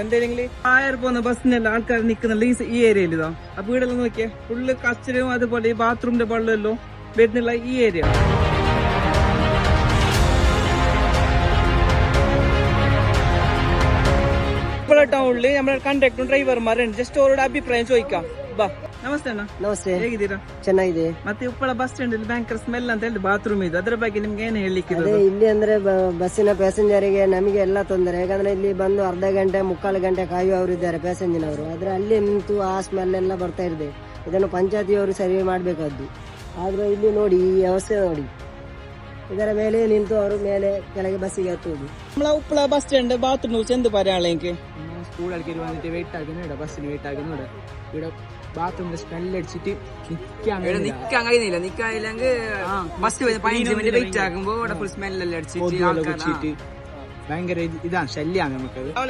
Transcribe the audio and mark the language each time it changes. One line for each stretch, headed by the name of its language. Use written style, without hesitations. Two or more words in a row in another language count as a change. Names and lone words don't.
Malayalam: എന്തെങ്കിലും ആയർ പോകുന്ന ബസ്സിനെല്ലാം ആൾക്കാർ നിൽക്കുന്നില്ല ഈ ഏരിയയിൽ. ഇതാ അപ്പൊ വീടെല്ലാം നോക്കിയാൽ ഫുള്ള് കച്ചരയും അതുപോലെ ഈ ബാത്റൂമിന്റെ വെള്ളം എല്ലാം വരുന്നില്ല ഈ ഏരിയ. ഇപ്പോൾ ടൗണില് നമ്മുടെ കണ്ടക്ടറും ഡ്രೈವರ್മാരുണ്ട്.
Kannada: ಜಸ್ಟ್
Malayalam: അവര അഭിപ്രായ ചോദിക്കാം.
Kannada: ಬಾ ನಮಸ್ತೆ ಅಣ್ಣ. ನಮಸ್ತೆ, ಹೇಗಿದ್ದೀರಾ? ಚೆನ್ನಾಗಿದೆ. ಮತ್ತೆ ಉಪ್ಪಳ ಬಸ್ ಸ್ಟ್ಯಾಂಡ್ ಅಲ್ಲಿ ಭಯಂಕರ ಸ್ಮೆಲ್ ಅಂತ ಹೇಳಿ ಬಾತ್ರೂಮ್ ಇದು, ಅದರ ಬಗ್ಗೆ ನಿಮ್ಗೆ ಏನು ಹೇಳಲಿಕ್ಕೆ? ಇಲ್ಲಿ ಅಂದ್ರೆ ಬಸ್ಸಿನ ಪ್ಯಾಸೆಂಜರಿಗೆ ನಮಗೆ ಎಲ್ಲ ತೊಂದರೆ. ಯಾಕಂದ್ರೆ ಇಲ್ಲಿ ಬಂದು ಅರ್ಧ ಗಂಟೆ ಮುಕ್ಕಾಲು ಗಂಟೆ ಕಾಯುವವರು ಇದ್ದಾರೆ ಪ್ಯಾಸೆಂಜರ್ನವರು. ಆದ್ರೆ ಅಲ್ಲಿ ನಿಂತು ಆ ಸ್ಮೆಲ್ ಎಲ್ಲ ಬರ್ತಾ ಇದೆ. ಇದನ್ನು ಪಂಚಾಯತಿಯವರು ಸರಿ ಮಾಡಬೇಕಾದ್ದು. ಆದ್ರೆ ಇಲ್ಲಿ ನೋಡಿ ಈ ವ್ಯವಸ್ಥೆ ನೋಡಿ, ಇದರ ಮೇಲೆ ನಿಂತು ಅವರು ಮೇಲೆ ಕೆಳಗೆ ബസ്സിಗೆ ಹತ್ತುವುದು.
Malayalam: നമ്മളെ ഉപ്പള ബസ് സ്റ്റാൻഡ് ബാത്റൂം കുറിച്ച് എന്ത് പറയാളെനിക്ക്? സ്കൂൾ ആൾക്കാർ വന്നിട്ട് വെയിറ്റ് ആക്കുന്നുണ്ട്, ബസ്സിന് വെയിറ്റ് ആക്കുന്നുണ്ട്. ഇവിടെ ബാത്റൂമിന്റെ സ്മെല്ല് അടിച്ചിട്ട് നിക്കാൻ കഴിയുന്നില്ല. നിക്കാനില്ലെങ്കിൽ ബസ് 15 മിനിറ്റ് വെയിറ്റ് ആക്കുമ്പോ ഇവിടെ ഫുൾ സ്മെല്ലെല്ലാം അടിച്ചിട്ട് ഭയങ്കര ഇതാണ്, ശല്യാണ് നമുക്ക്.